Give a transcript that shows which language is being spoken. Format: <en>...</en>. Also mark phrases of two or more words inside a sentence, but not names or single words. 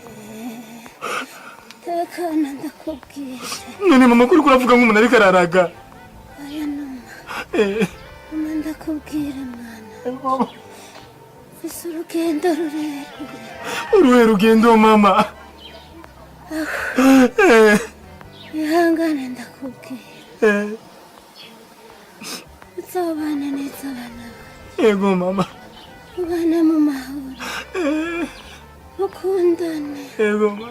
<rn>Tekana ndakubwira. None mama kuri kuravuga nk'umuntu ariko araraga. Oya numa. Mama ndakubwira mwana. Ego. Fise urugendo rurerure. Uruhe rugendo mama? Ihangane ndakubwira. Uzabana neza abana bawe. Ego mama. Ubana mu mahoro. Ukundane. Ego ma.</rn>